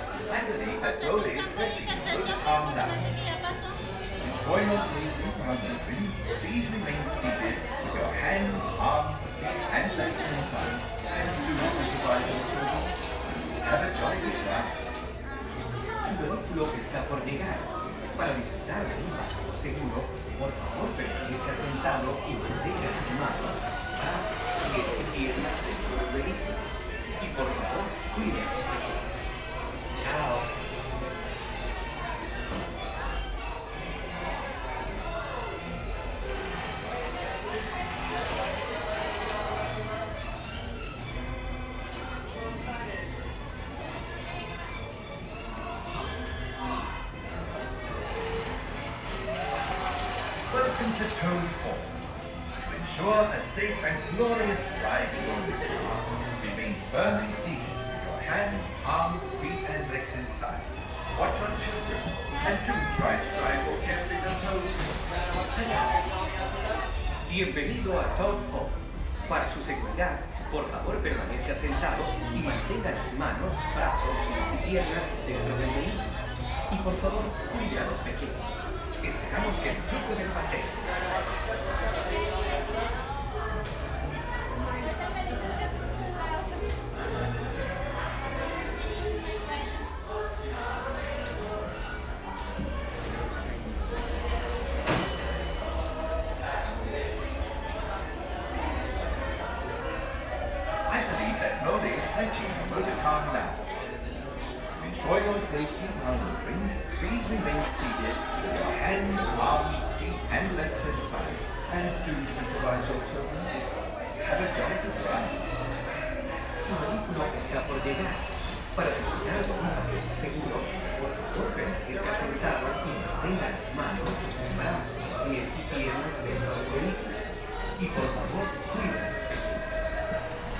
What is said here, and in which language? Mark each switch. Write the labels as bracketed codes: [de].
[en] I believe that Lola is fetching you to calm down. To ensure your safety while motoring, please remain seated with your hands, arms, feet, and legs inside, and do supervise your children. Have a jolly ride. [es] Su vehículo está por llegar. Para disfrutar de un paseo seguro, por favor permanezca sentado y mantenga las manos, brazos, pies y piernas dentro del vehículo. Y por favor, cuide a los pequeños. Chao. [en] Welcome to Toad Hall. To ensure a safe and glorious drive in your motorcar, remain firmly seated with your hands, arms, feet, and legs inside. Watch your children, and do try to drive more carefully than Toad. Ta-ta. [es] Bienvenido a Toad Hall. Para su seguridad, por favor permanezca sentado y mantenga las manos, brazos, pies y piernas dentro del vehículo. Y por favor, cuide a los pequeños. Esperamos que disfruten el paseo. [en] I believe that Lola is fetching the motorcar now. To ensure your safety while motoring, please remain seated with your hands, arms, feet, and legs inside, and do supervise your children. Have a jolly good ride. [es] Su vehículo está por llegar. Para disfrutar de un paseo seguro, por favor permanezca sentado y mantenga las manos, brazos, pies y piernas dentro del vehículo. Y por favor, cuide a los pequeños.